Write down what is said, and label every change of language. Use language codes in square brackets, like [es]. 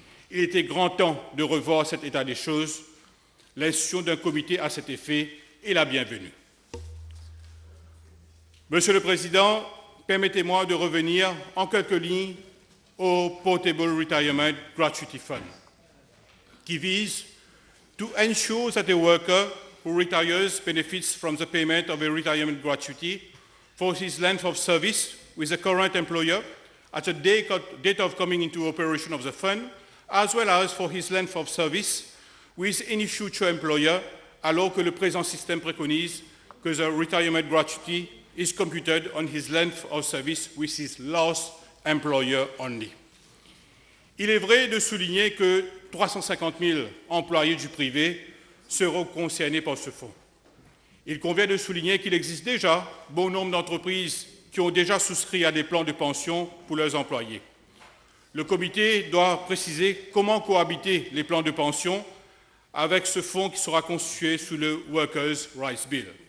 [fr] Il était grand temps de revoir cet état des choses. L'institution d'un comité à cet effet est la bienvenue. Monsieur le Président, permettez-moi de revenir en quelques lignes au Portable Retirement Gratuity Fund, qui vise [en] to ensure that a worker who retires benefits from the payment of a retirement gratuity for his length of service with the current employer at the date of coming into operation of the fund, as well as for his length of service with any future employer, [fr] alors que le présent système préconise que [en] the retirement gratuity is computed on his length of service with his last employer only. [fr] Il est vrai de souligner que 350 000 employés du privé seront concernés par ce fonds. Il convient de souligner qu'il existe déjà bon nombre d'entreprises qui ont déjà souscrit à des plans de pension pour leurs employés. Le comité doit préciser comment cohabiter les plans de pension avec ce fonds qui sera constitué sous le Workers' Rights Bill.